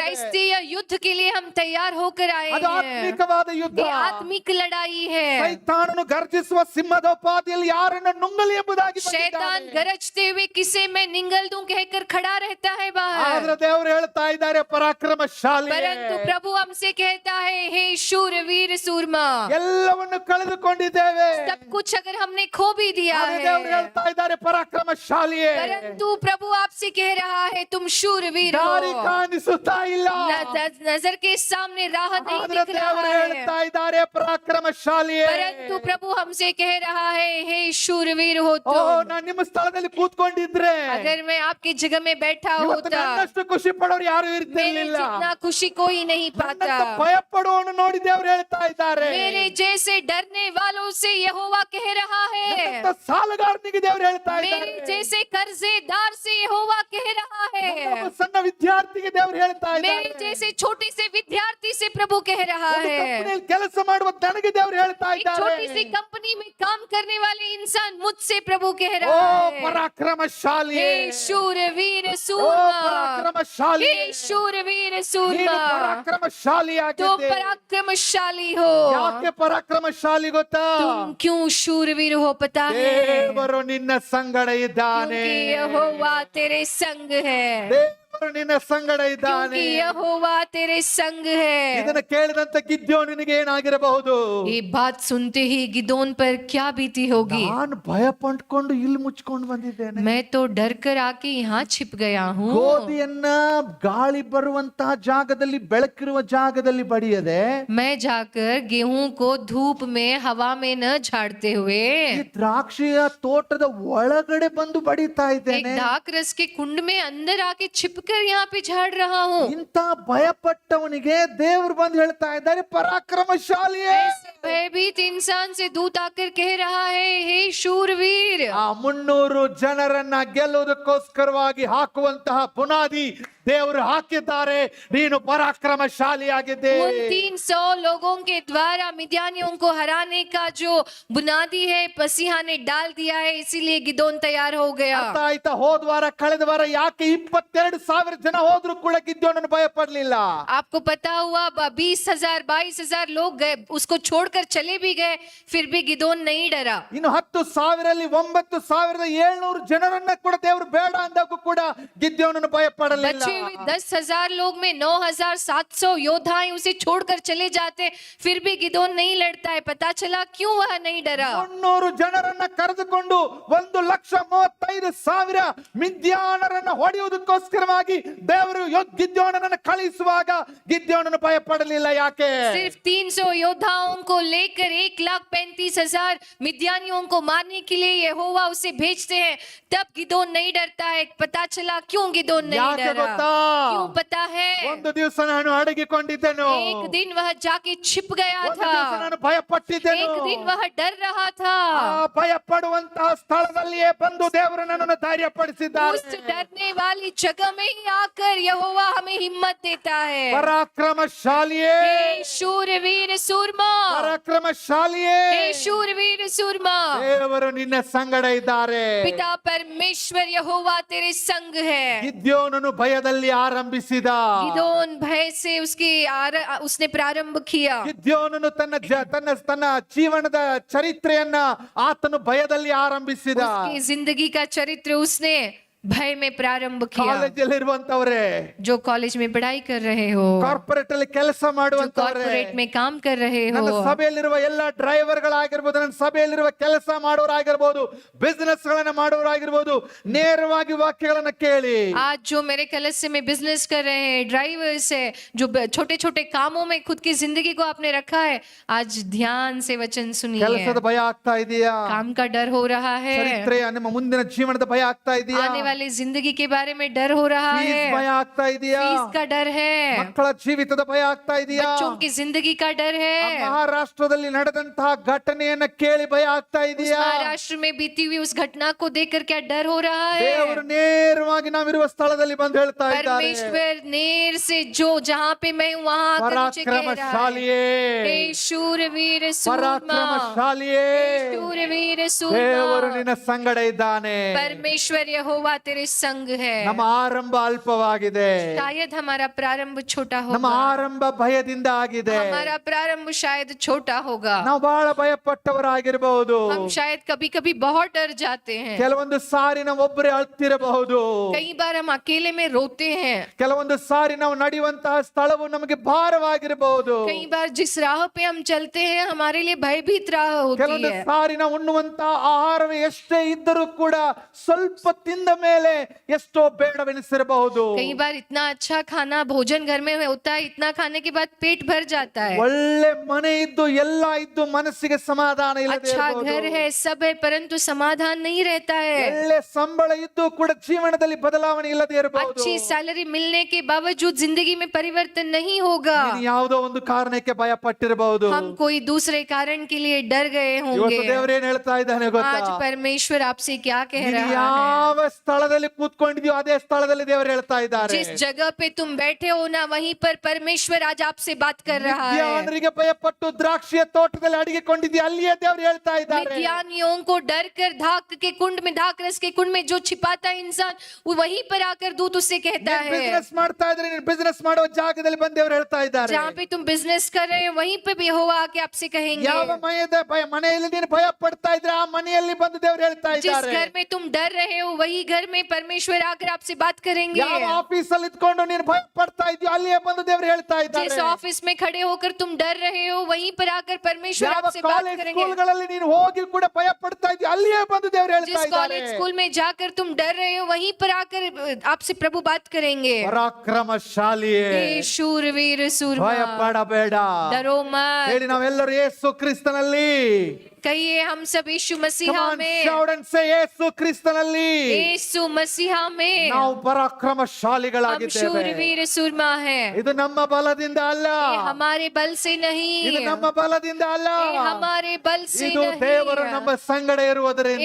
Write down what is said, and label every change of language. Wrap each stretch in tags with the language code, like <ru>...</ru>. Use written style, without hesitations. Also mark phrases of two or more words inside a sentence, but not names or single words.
<hi>क्राइस्तीय युद्ध के लिए हम तैयार होकर आए</hi> <kn>ಅದು</kn> <hi>हैं।</hi> <kn>ಆತ್ಮಿಕವಾದ ಯುದ್ಧ.</kn> <hi>ये आत्मिक लड़ाई है।</hi> <kn>ಸೈತಾನನು ಗರ್ಜಿಸುವ ಸಿಂಹದ ಉಪಾದಿಯಲ್ಲಿ ಯಾರನ್ನು ನುಂಗಲಿ ಎಂಬುದಾಗಿ ಬಂದಿದ್ದಾನೆ.</kn> <hi>शैतान गरजते हुए किसे मैं निगल दूं कहकर खड़ा रहता है बाहर,</hi> <kn>ಆದ್ರೆ ದೇವರು ಹೇಳ್ತಾ ಇದ್ದಾರೆ ಪರಾಕ್ರಮಶಾಲಿ,</kn> <hi>परंतु प्रभु हमसे कहता है हे शूरवीर सूरमा,</hi> <kn>ಎಲ್ಲವನ್ನು ಕಳೆದುಕೊಂಡಿದ್ದೇವೆ.</kn> <hi>सब कुछ अगर हमने खो भी दिया</hi> <kn>ಆದ್ರೆ ದೇವರು</kn> <hi>है,</hi> <kn>ಹೇಳ್ತಾ ಇದ್ದಾರೆ ಪರಾಕ್ರಮಶಾಲಿಯೇ,</kn> <hi>परंतु प्रभु आपसे कह रहा है तुम शूरवीर हो,</hi> <kn>ದಾರಿ ಕಾಣಿಸುತ್ತಾ ಇಲ್ಲ.</kn> <hi>नजर के सामने राह नहीं</hi> <kn>ಆದ್ರೆ</kn> <hi>दिख रहा</hi> <kn>ದೇವರು</kn> <hi>है,</hi> <kn>ಹೇಳ್ತಾ ಇದ್ದಾರೆ ಪರಾಕ್ರಮಶಾಲಿಯೇ.</kn> <hi>परंतु प्रभु हमसे कह रहा है हे शूरवीर हो</hi> <kn>ಓ,</kn> <hi>तुम।</hi> <kn>ನಾನು ನಿಮ್ಮ ಸ್ಥಳದಲ್ಲಿ ಕೂತ್ಕೊಂಡಿದ್ರೆ</kn> <hi>अगर मैं आपकी जगह में बैठा</hi> <kn>ಇವತ್ತು</kn> <hi>होता,</hi> <kn>ನನ್ನಷ್ಟು ಖುಷಿ ಪಡೋರು ಯಾರು</kn> <hi>मेरे</hi> <kn>ಇರ್ತಿರ್ಲಿಲ್ಲ.</kn> <hi>जितना खुशी कोई नहीं पाता।</hi> <kn>ನನ್ನಂತ ಭಯ ಪಡುವವನು ನೋಡಿ ದೇವರು ಹೇಳ್ತಾ ಇದ್ದಾರೆ.</kn> <hi>मेरे जैसे डरने वालों से यहोवा कह रहा है,</hi> <kn>ನನ್ನಂತ ಸಾಲಗಾರನಿಗೆ ದೇವರು ಹೇಳ್ತಾ</kn> <hi>मेरे</hi> <kn>ಇದ್ದಾರೆ.</kn> <hi>जैसे कर्जेदार से यहोवा कह रहा है,</hi> <kn>ನನ್ನೊಬ್ಬ ಸಣ್ಣ ವಿದ್ಯಾರ್ಥಿಗೆ ದೇವರು ಹೇಳ್ತಾ</kn> <hi>मेरे</hi> <kn>ಇದ್ದಾರೆ.</kn> <hi>जैसे छोटे से विद्यार्थी से प्रभु कह रहा</hi> <kn>ಒಂದು</kn> <hi>है,</hi> <kn>ಕಂಪನಿಯಲ್ಲಿ ಕೆಲಸ ಮಾಡುವ ನನಗೆ ದೇವರು ಹೇಳ್ತಾ</kn> <hi>एक छोटी सी</hi> <kn>ಇದ್ದಾರೆ.</kn> <hi>कंपनी में काम करने वाले इंसान मुझसे प्रभु कह</hi> <kn>ಓ</kn> <hi>रहा है,</hi> <kn>ಪರಾಕ್ರಮಶಾಲಿ,</kn> <hi>हे शूरवीर</hi> <kn>ಓ</kn> <hi>सूरमा,</hi> <kn>ಪರಾಕ್ರಮಶಾಲಿ,</kn> <hi>हे शूरवीर</hi> <kn>ನೀನು</kn> <hi>सूरमा,</hi> <kn>ಪರಾಕ್ರಮಶಾಲಿ</kn> <hi>तुम</hi> <kn>ಆಗಿದ್ದೆ.</kn> <hi>पराक्रमशाली हो।</hi> <kn>ಯಾಕೆ ಪರಾಕ್ರಮಶಾಲಿ ಗೊತ್ತಾ?</kn> <hi>तुम क्यों शूरवीर हो पता है?</hi> <kn>ದೇವರು ನಿನ್ನ ಸಂಗಡ ಇದ್ದಾನೆ.</kn> <hi>क्योंकि यहोवा तेरे संग है,</hi> <kn>ದೇವರು ನಿನ್ನ ಸಂಗಡ ಇದ್ದಾನೆ.</kn> <hi>क्योंकि यहोवा तेरे संग है।</hi> <kn>ಇದನ್ನ ಕೇಳಿದಂತ ಗಿದ್ಯೋನಿಗೆ ಏನಾಗಿರಬಹುದು?</kn> <hi>ये बात सुनते ही गिदोन पर क्या बीती होगी?</hi> <kn>ನಾನು ಭಯ ಪಟ್ಕೊಂಡು ಇಲ್ಲಿ ಮುಚ್ಕೊಂಡು ಬಂದಿದ್ದೇನೆ.</kn> <hi>मैं तो डर कर आके यहाँ छिप गया हूँ।</hi> <kn>ಗೋಧಿಯನ್ನ ಗಾಳಿ ಬರುವಂತಹ ಜಾಗದಲ್ಲಿ, ಬೆಳಕಿರುವ ಜಾಗದಲ್ಲಿ ಬಡಿಯದೆ,</kn> <hi>मैं जाकर गेहूं को धूप में हवा में न झाड़ते हुए</hi> <kn>ಈ ದ್ರಾಕ್ಷಿಯ ತೋಟದ ಒಳಗಡೆ ಬಂದು ಬಡಿತಾ</kn> <hi>एक</hi> <kn>ಇದ್ದೇನೆ.</kn> <hi>दाख रस के कुंड में अंदर आके छिपकर यहाँ पे झाड़ रहा हूँ।</hi> <kn>ಇಂಥ ಭಯಪಟ್ಟವನಿಗೆ ದೇವರು ಬಂದು ಹೇಳ್ತಾ ಇದ್ದಾರೆ ಪರಾಕ್ರಮಶಾಲಿಯೇ.</kn> <hi>ऐसे भयभीत इंसान से दूत आकर कह रहा है हे शूरवीर।</hi> <kn>ಆ 300 ಜನರನ್ನ ಗೆಲ್ಲುವುದಕ್ಕೋಸ್ಕರವಾಗಿ ಹಾಕುವಂತಹ ಬುನಾದಿ ದೇವರು ಹಾಕಿದ್ದಾರೆ. ನೀನು ಪರಾಕ್ರಮಶಾಲಿಯಾಗಿದ್ದೆ.</kn> <hi>उन 300 लोगों के द्वारा मिद्यानियों को हराने का जो बुनियादी है मसीहा ने डाल दिया है, इसीलिए गिदोन तैयार हो गया।</hi> <kn>ಅರ್ಥ ಆಯ್ತಾ? ಹೋದ್ವಾರ ಕಳೆದ ವಾರ ಯಾಕೆ 22,000 ಜನ ಹೋದ್ರು ಕೂಡ ಗಿದ್ಯೋನನ್ನು ಭಯ ಪಡ್ಲಿಲ್ಲ?</kn> <hi>आपको पता हुआ 20,000 22,000 लोग गए, उसको छोड़कर चले भी गए, फिर भी गिदोन नहीं डरा।</hi> <kn>ಇನ್ನು 10,000 9,700 ಜನರನ್ನ ಕೂಡ ದೇವರು ಬೇಡ ಅಂದಾಗೂ ಕೂಡ ಗಿದ್ಯೋನನ್ನು ಭಯ ಪಡಲಿಲ್ಲ.</kn> <hi>बचे हुए 10,000 लोग में 9,700 योद्धाएं उसे छोड़कर चले जाते, फिर भी गिदोन नहीं लड़ता है। पता चला क्यों वह नहीं डरा।</hi> <kn>300 ಜನರನ್ನ ಕರೆದುಕೊಂಡು 1,35,000 ಮಿದ್ಯಾನರನ್ನ ಹೊಡೆಯುವುದಕ್ಕೋಸ್ಕರವಾಗಿ ದೇವರು ಗಿದ್ಯೋನನನ್ನು ಕಳಿಸುವಾಗ ಗಿದ್ಯೋನನು ಭಯ ಪಡಲಿಲ್ಲ. ಯಾಕೆ?</kn> <hi>सिर्फ 300 योद्धाओं को लेकर 1,35,000 मिद्यानियों को मारने के लिए यहोवा उसे भेजते हैं, तब गिदोन नहीं डरता है। पता चला क्यों गिदोन नहीं</hi> <kn>ಯಾಕೆ</kn> <hi>डरा।</hi> <kn>ಗೊತ್ತಾ?</kn> <hi>क्यों पता है?</hi> <kn>ಒಂದು ದಿವಸ ನಾನು ಅಡಗಿಕೊಂಡಿದ್ದೆನು,</kn> <hi>एक दिन वह जाके छिप गया</hi> <kn>ಒಂದು ದಿವಸ</kn> <hi>था,</hi> <kn>ನಾನು ಭಯ ಪಟ್ಟಿದ್ದೆನು.</kn> <hi>एक दिन वह डर रहा था।</hi> <kn>ಆ ಭಯ ಪಡುವಂತಹ ಸ್ಥಳದಲ್ಲಿಯೇ ಬಂದು ದೇವರು ನನ್ನನ್ನು ಧೈರ್ಯಪಡಿಸಿದ್ದಾರೆ.</kn> <hi>उस डरने वाली जगह में ही आकर यहोवा हमें हिम्मत देता है।</hi> <kn>ಪರಾಕ್ರಮಶಾಲಿಯೇ,</kn> <hi>हे शूरवीर सूरमा,</hi> <kn>ಪರಾಕ್ರಮಶಾಲಿಯೇ,</kn> <hi>हे शूरवीर सूरमा,</hi> <kn>ದೇವರು ನಿನ್ನ ಸಂಗಡ ಇದ್ದಾರೆ.</kn> <hi>पिता परमेश्वर यहोवा तेरे संग है।</hi> <kn>ಗಿದ್ಯೋನನು ಭಯದಲ್ಲಿ ಆರಂಭಿಸಿದ.</kn> <hi>गिदोन भय से उसने प्रारंभ किया।</hi> <kn>ಗಿದ್ಯೋನನು ತನ್ನ ಜೀವನದ ಚರಿತ್ರೆಯನ್ನ ಆತನು ಭಯದಲ್ಲಿ ಆರಂಭಿಸಿದ.</kn> <hi>उसकी जिंदगी का चरित्र उसने भय में प्रारंभ किया।</hi> <kn>ಕಾಲೇಜಲ್ಲಿ ಇರುವಂತವರೇ,</kn> <hi>जो कॉलेज में पढ़ाई कर रहे हो,</hi> <kn>ಕಾರ್ಪೊರೇಟ್ ಅಲ್ಲಿ ಕೆಲಸ</kn> <hi>जो</hi> <kn>ಮಾಡುವಂತವರೇ,</kn> <hi>कॉर्पोरेट में काम कर रहे</hi> <kn>ನನ್ನ</kn> <hi>हो,</hi> <kn>ಸಭೆಯಲ್ಲಿರುವ ಎಲ್ಲ ಡ್ರೈವರ್ಗಳಾಗಿರ್ಬೋದು, ನನ್ನ ಸಭೆಯಲ್ಲಿರುವ ಕೆಲಸ ಮಾಡೋರಾಗಿರ್ಬೋದು, ಬಿಸ್ನೆಸ್ ಗಳನ್ನ ಮಾಡೋರಾಗಿರ್ಬೋದು, ನೇರವಾಗಿ ವಾಕ್ಯಗಳನ್ನ ಕೇಳಿ.</kn> <hi>आज जो मेरे कलस्य में बिजनेस कर रहे हैं, ड्राइवर्स है, जो छोटे छोटे कामों में खुद की जिंदगी को आपने रखा है, आज ध्यान से वचन सुनिए।</hi> <kn>ಕೆಲಸದ ಭಯ ಆಗ್ತಾ ಇದೆಯಾ?</kn> <hi>काम का डर हो रहा है,</hi> <kn>ಚರಿತ್ರೆಯ ನಿಮ್ಮ ಮುಂದಿನ ಜೀವನದ ಭಯ ಆಗ್ತಾ ಇದೆಯಾ?</kn> <hi>आने वाली जिंदगी के बारे में डर हो रहा</hi> <kn>ಫೀಸ್</kn> <hi>है,</hi> <kn>ಭಯ ಆಗ್ತಾ ಇದೆಯಾ?</kn> <hi>फीस का डर है,</hi> <kn>ಮಕ್ಕಳ ಜೀವಿತದ ಭಯ ಆಗ್ತಾ ಇದೆಯಾ?</kn> <hi>बच्चों की जिंदगी का डर</hi> <kn>ಆ</kn> <hi>है,</hi> <kn>ಮಹಾರಾಷ್ಟ್ರದಲ್ಲಿ ನಡೆದಂತಹ ಘಟನೆಯನ್ನ ಕೇಳಿ ಭಯ ಆಗ್ತಾ</kn> <hi>उस</hi> <kn>ಇದೆಯಾ?</kn> <hi>महाराष्ट्र में बीती हुई उस घटना को देखकर क्या डर हो रहा</hi> <kn>ದೇವರು</kn> <hi>है?</hi> <kn>ನೇರವಾಗಿ ನಾವಿರುವ ಸ್ಥಳದಲ್ಲಿ ಬಂದು ಹೇಳ್ತಾ ಇದ್ದಾರೆ,</kn> <hi>परमेश्वर नेर से जो जहाँ पे मैं हूँ वहाँ आकर मुझे कह रहा है,</hi> <kn>ಪರಾಕ್ರಮಶಾಲಿಯೇ,</kn> <hi>हे शूरवीर सूरमा,</hi> <kn>ಪರಾಕ್ರಮಶಾಲಿಯೇ,</kn> <hi>शूरवीर</hi> <kn>ದೇವರು</kn> <hi>सूरमा,</hi> <kn>ನಿನ್ನ ಸಂಗಡ ಇದ್ದಾನೆ.</kn> <hi>परमेश्वर यहोवा तेरे संग है।</hi> <kn>ನಮ್ಮ ಆರಂಭ ಅಲ್ಪವಾಗಿದೆ,</kn> <hi>शायद हमारा प्रारंभ छोटा</hi> <kn>ನಮ್ಮ</kn> <hi>होगा,</hi> <kn>ಆರಂಭ ಭಯದಿಂದ ಆಗಿದೆ,</kn> <hi>हमारा प्रारंभ शायद छोटा होगा,</hi> <kn>ನಾವು ಬಹಳ ಭಯಪಟ್ಟವರಾಗಿರಬಹುದು,</kn> <hi>हम शायद कभी कभी बहुत डर जाते हैं,</hi> <kn>ಕೆಲವೊಂದು ಸಾರಿ ನಾವು ಒಬ್ಬರೇ ಅಳ್ತಿರಬಹುದು,</kn> <hi>कई बार हम अकेले में रोते हैं,</hi> <kn>ಕೆಲವೊಂದು ಸಾರಿ ನಾವು ನಡೆಯುವಂತಹ ಸ್ಥಳವು ನಮಗೆ ಭಾರವಾಗಿರಬಹುದು,</kn> <hi>कई बार जिस राह पे हम चलते हैं हमारे लिए भयभीत राह होती</hi> <kn>ಕೆಲವೊಂದು</kn> <hi>है,</hi> <kn>ಸಾರಿ ನಾವು ಉಣ್ಣುವಂತಹ ಆಹಾರವೇ ಎಷ್ಟೇ ಇದ್ದರೂ ಕೂಡ ಸ್ವಲ್ಪ ತಿಂದ ಮೇಲೆ ಎಷ್ಟೋ ಬೇಡವೆನಿಸಿರಬಹುದು,</kn> <hi>कई बार इतना अच्छा खाना भोजन घर में होता है, इतना खाने के बाद पेट भर जाता है,</hi> <kn>ಒಳ್ಳೆ ಮನೆ ಇದ್ದು ಎಲ್ಲ ಇದ್ದು ಮನಸ್ಸಿಗೆ ಸಮಾಧಾನ ಇಲ್ಲದೆ</kn> <hi>अच्छा</hi> <kn>ಇರಬಹುದು,</kn> <hi>घर है सब है परंतु समाधान नहीं रहता है,</hi> <kn>ಒಳ್ಳೆ ಸಂಬಳ ಇದ್ದು ಕೂಡ ಜೀವನದಲ್ಲಿ ಬದಲಾವಣೆ ಇಲ್ಲದೆ ಇರಬಹುದು,</kn> <hi>अच्छी सैलरी मिलने के बावजूद जिंदगी में परिवर्तन नहीं होगा,</hi> <kn>ನೀನು ಯಾವುದೋ ಒಂದು ಕಾರಣಕ್ಕೆ ಭಯ ಪಟ್ಟಿರಬಹುದು,</kn> <hi>हम कोई दूसरे कारण के लिए डर गए</hi> <kn>ಇವತ್ತು</kn> <hi>होंगे।</hi> <kn>ದೇವರೇನ್ ಹೇಳ್ತಾ ಇದ್ದಾನೆ ಗೊತ್ತಾ,</kn> <hi>आज परमेश्वर आपसे क्या कह</hi> <kn>ನೀನು</kn> <hi>रहा है,</hi> <kn>ಯಾವ ಸ್ಥಳದಲ್ಲಿ ಕೂತ್ಕೊಂಡಿದ್ಯೋ ಅದೇ ಸ್ಥಳದಲ್ಲಿ ದೇವರು ಹೇಳ್ತಾ ಇದ್ದಾರೆ,</kn> <hi>जिस जगह पे तुम बैठे हो ना वहीं पर परमेश्वर आज आपसे बात कर रहा है।</hi> <kn>ಮಿದ್ಯಾನರಿಗೆ ಭಯಪಟ್ಟು ದ್ರಾಕ್ಷಿಯ ತೋಟದಲ್ಲಿ ಅಡಗಿಕೊಂಡಿದ್ಯಾ ಅಲ್ಲಿಯೇ ದೇವರು ಹೇಳ್ತಾ ಇದ್ದಾರೆ,</kn> <hi>मिद्यानियों को डर कर धाक के कुंड में धाक रस के कुंड में जो छिपाता है इंसान वो वहीं पर आकर दूत उससे कहता है,</hi> <kn>ಬಿಸಿನೆಸ್ ಮಾಡ್ತಾ ಇದ್ರೆ ನೀನು ಬಿಸಿನೆಸ್ ಮಾಡುವ ಜಾಗದಲ್ಲಿ ಬಂದು ದೇವರು ಹೇಳ್ತಾ ಇದ್ದಾರೆ,</kn> <hi>जहाँ पे तुम बिजनेस कर रहे हो वहीं पे भी यहोवा आके आपसे कहेंगे,</hi> <kn>ಯಾವ ಮನೆಯಲ್ಲಿ ನೀನು ಭಯ ಪಡ್ತಾ ಇದ್ರೆ ಆ ಮನೆಯಲ್ಲಿ ಬಂದು ದೇವರು ಹೇಳ್ತಾ</kn> <hi>जिस</hi> <kn>ಇದ್ದಾರೆ,</kn> <hi>घर में तुम डर रहे हो वही घर में परमेश्वर आकर आपसे बात करेंगे,</hi> <kn>ಯಾವ ಆಫೀಸ್ ಅಲ್ಲಿ ಇದ್ಕೊಂಡು ನೀನು ಭಯ ಪಡ್ತಾ ಇದೆಯೋ ಅಲ್ಲಿಯೇ ಬಂದು ದೇವರು ಹೇಳ್ತಾ ಇದ್ದಾರೆ,</kn> <hi>जिस ऑफिस में खड़े होकर तुम डर रहे हो वहीं पर आकर परमेश्वर</hi> <kn>ಯಾವ</kn> <hi>आपसे बात</hi> <kn>ಕಾಲೇಜ್</kn> <hi>करेंगे,</hi> <kn>ಸ್ಕೂಲ್ಗಳಲ್ಲಿ ನೀನು ಹೋಗಿ ಕೂಡ ಭಯ ಪಡ್ತಾ ಇದೆಯೋ ಅಲ್ಲಿಯೇ ಬಂದು ದೇವರು ಹೇಳ್ತಾ</kn> <hi>जिस</hi> <kn>ಇದ್ದಾರೆ,</kn> <hi>कॉलेज स्कूल में जाकर तुम डर रहे हो वहीं पर आकर आपसे प्रभु बात करेंगे।</hi> <kn>ಪರಾಕ್ರಮಶಾಲಿಯೇ</kn> <hi>हे शूरवीर</hi> <kn>ಭಯ</kn> <hi>सूरमा</hi> <kn>ಪಡಬೇಡ,</kn> <hi>डरो मत,</hi> <kn>ಹೇಳಿ ನಾವೆಲ್ಲರೂ ಯೇಸು ಕ್ರಿಸ್ತನಲ್ಲಿ,</kn> <hi>कहिए हम सब यीशु</hi> <en>Come</en> <hi>मसीहा</hi> <en>on,</en> <hi>में,</hi> <en>shout and say,</en> <kn>ಯೇಸು ಕ್ರಿಸ್ತನಲ್ಲಿ</kn> <hi>यीशु मसीहा में</hi> <kn>ನಾವು</kn> <hi>हम</hi> <kn>ಪರಾಕ್ರಮಶಾಲಿಗಳಾಗಿದ್ದೇವೆ,</kn> <hi>शूरवीर सूरमा है,</hi> <kn>ಇದು ನಮ್ಮ ಬಲದಿಂದ ಅಲ್ಲ,</kn> <hi>ये हमारे बल से नहीं,</hi> <kn>ಇದು ನಮ್ಮ ಬಲದಿಂದ ಅಲ್ಲ,</kn> <hi>ये हमारे बल से</hi> <kn>ಇದು ದೇವರು ನಮ್ಮ</kn> <hi>नहीं,</hi> <kn>ಸಂಗಡ ಇರುವುದರಿಂದ,</kn>